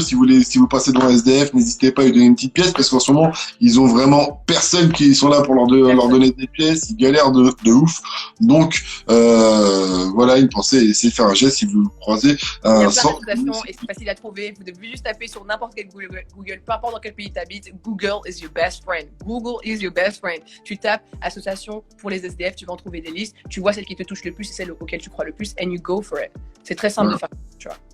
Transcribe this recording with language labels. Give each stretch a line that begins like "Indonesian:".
French: Si vous passez devant un SDF, n'hésitez pas à lui donner une petite pièce parce qu'en ce moment, ils ont vraiment personne qui sont là pour leur donner des pièces. Ils galèrent de ouf. Donc, voilà, une pensée, essayez de faire un geste si vous le croisez. Il y a plein d'applications et c'est facile à trouver. Vous devez juste taper sur n'importe quel Google, peu importe dans quel pays tu habites.
English: Google is your best friend. Google is your best friend.
French: Tu tapes association pour les SDF, tu vas en trouver des listes. Tu vois celle qui te touche le plus et celle auquel tu crois le plus,
English: and you go for it.
French: C'est très simple de faire, tu vois.